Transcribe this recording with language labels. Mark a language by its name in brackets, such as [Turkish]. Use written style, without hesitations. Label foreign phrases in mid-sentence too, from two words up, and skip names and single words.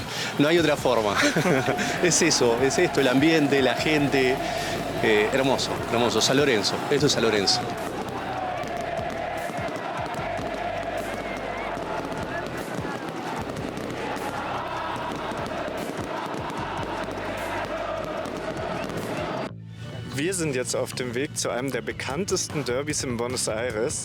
[Spanish] No hay otra forma. Es eso, es esto, el ambiente, la gente. Hermoso, hermoso. San Lorenzo, esto es San Lorenzo. [German] Wir sind jetzt auf dem Weg zu einem der bekanntesten Derbys in Buenos Aires.